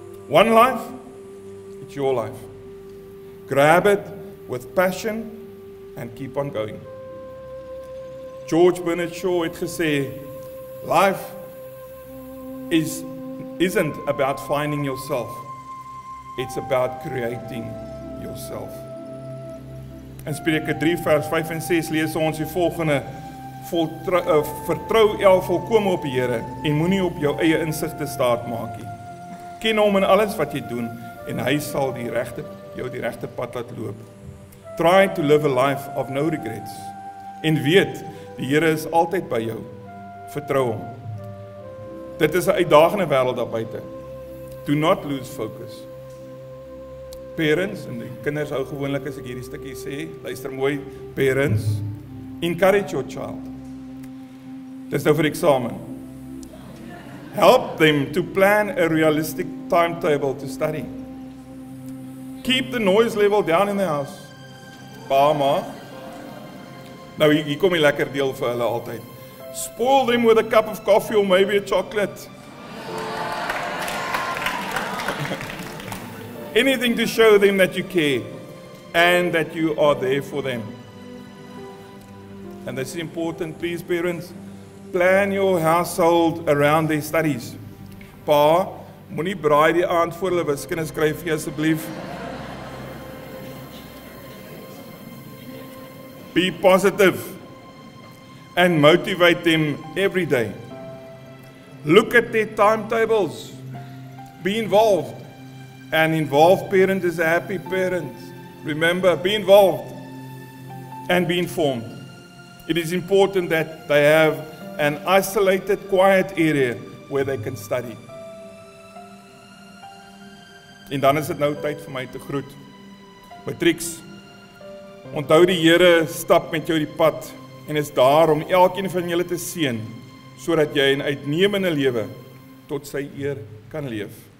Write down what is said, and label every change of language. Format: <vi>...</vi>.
<en>One life, it's your life. Grab it with passion and keep on going. George Bernard Shaw</en> <af>het gesê,</af> <en>life isn't about finding yourself, it's about creating yourself.</en> <af>In Spreuke 3 vers 5 en 6 lees ons die volgende: vertrou volkome op die Here en moenie op jou eie insigte staat maak nie. Ken hom in alles wat jy doen en hy sal jou die regte pad laat loop.</af> <en>Try to live a life of no regrets.</en> <af>En weet, die Here is altyd by jou. Vertrou hom. Dit is 'n uitdagende wêreld daar buite.</af> <en>Do not lose focus.</en> <af>Parents, en die kinders hou gewoonlik as ek hierdie stukkie sê, luister mooi,</af> <en>parents, encourage your child.</en> <af>Dis nou vir eksamen.</af> <en>Help them to plan a realistic timetable to study. Keep the noise level down in the house.</en> <af>Pa, ma. Nou hier kom die lekker deel vir hulle altyd.</af> <en>Spoil them with a cup of coffee or maybe a chocolate. Anything to show them that you care and that you are there for them. And this is important, please parents. Plan your household around their studies.</en> <af>Pa, moenie braai die aand voor hulle wiskunde skryf nie asseblief.</af> <en>Be positive and motivate them every day. Look at their timetables. Be involved. An involved parent is a happy parent. Remember, be involved and be informed. It is important that they have an isolated, quiet area where they can study.</en> <af>En dan is dit nou tyd vir my te groet. Matrics, onthou die Here stap met jou die pad en is daar om elkeen van julle te seën, sodat jy 'n uitnemende lewe tot sy eer kan leef.</af>